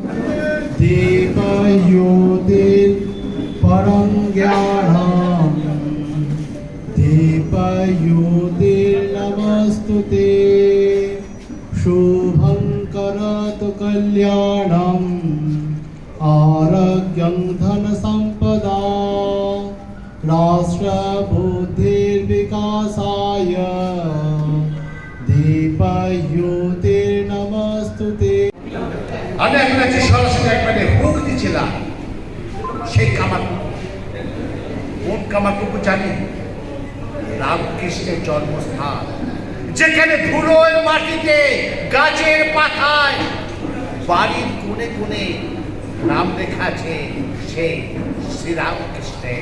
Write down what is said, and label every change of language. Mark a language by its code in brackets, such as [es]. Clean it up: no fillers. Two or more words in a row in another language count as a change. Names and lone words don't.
[sa] দীপয়োতির পরং জ্ঞানম দীপয়োতির নমস্তুতে শুভং করতু কল্যাণম आरोग्यं धन संपदा राष्ट्र बुद्धिर विकासाय दीपयोतिर नमस्तुते। [bn] আমি এখন আছি সরাসরি একবারে হুক দিছিলাম সেই কামারপুকুর। কোন কামারপুকুর জানি? রামকৃষ্ণের জন্মস্থান, যেখানে ধুলোয় মাটিতে গাছের পাতায় বাড়ির কোণে কোণে নাম লেখা আছে সেই শ্রীরামকৃষ্ণের।